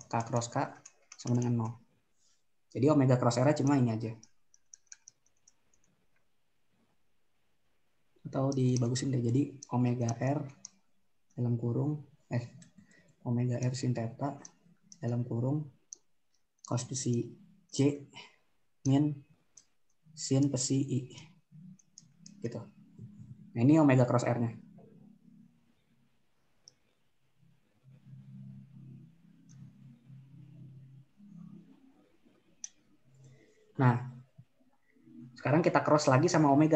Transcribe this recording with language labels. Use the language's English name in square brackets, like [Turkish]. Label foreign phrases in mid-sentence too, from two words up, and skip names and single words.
[Indonesian] K cross K sama dengan 0. Jadi omega cross R cuma ini aja. Atau dibagusin deh. Jadi omega R dalam kurung omega R sin theta dalam kurung cos psi J min sin psi I. Gitu. Nah ini omega cross R-nya. Nah, sekarang kita cross lagi sama omega.